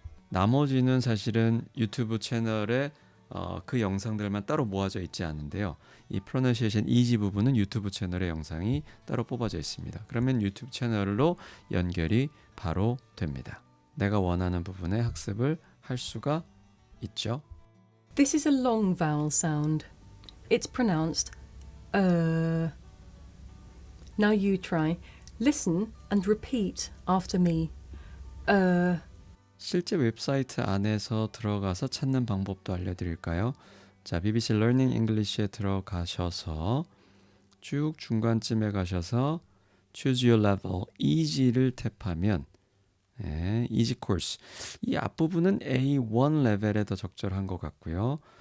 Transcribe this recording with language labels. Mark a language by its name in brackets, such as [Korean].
[Korean] 나머지는 사실은 유튜브 채널에 그 영상들만 따로 모아져 있지 않은데요. 이 pronunciation easy 부분은 유튜브 채널에 영상이 따로 뽑아져 있습니다. 그러면 유튜브 채널로 연결이 바로 됩니다. 내가 원하는 부분의 학습을 할 수가 있죠. [English] This is a long vowel sound. It's pronounced Now you try. Listen and repeat after me. [Korean] 실제 웹사이트 안에서 들어가서 찾는 방법도 알려드릴까요? 자, BBC Learning English에 들어가셔서 쭉 중간쯤에 가셔서 Choose Your Level Easy를 탭하면 Easy Course 이 앞부분은 A1 레벨에 더 적절한 것 같고요.